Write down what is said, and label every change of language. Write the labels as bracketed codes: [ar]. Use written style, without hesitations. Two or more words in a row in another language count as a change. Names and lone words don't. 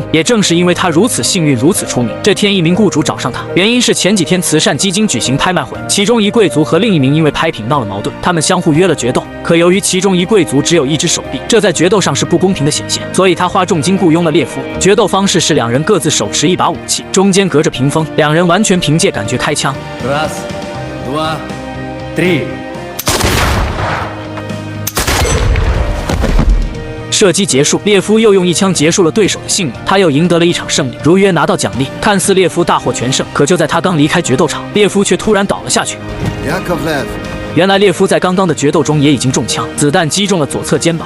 [zh] 也正是因为他如此幸运，如此出名，这天一名雇主找上他，原因是前几天慈善基金举行拍卖会，其中一贵族和另一名因为拍品闹了矛盾，他们相互约了决斗。可由于其中一贵族只有一只手臂，这在决斗上是不公平的显现，所以他花重金雇佣了列夫。决斗方式是2人各自手持一把武器，中间隔着屏风，2人完全凭借感觉开枪。 [ru] Раз, два, три。 [zh] 射击结束，列夫又用一枪结束了对手的性命，他又赢得了一场胜利，如约拿到奖励。看似列夫大获全胜，可就在他刚离开决斗场，列夫却突然倒了下去。原来列夫在刚刚的决斗中也已经中枪，子弹击中了左侧肩膀。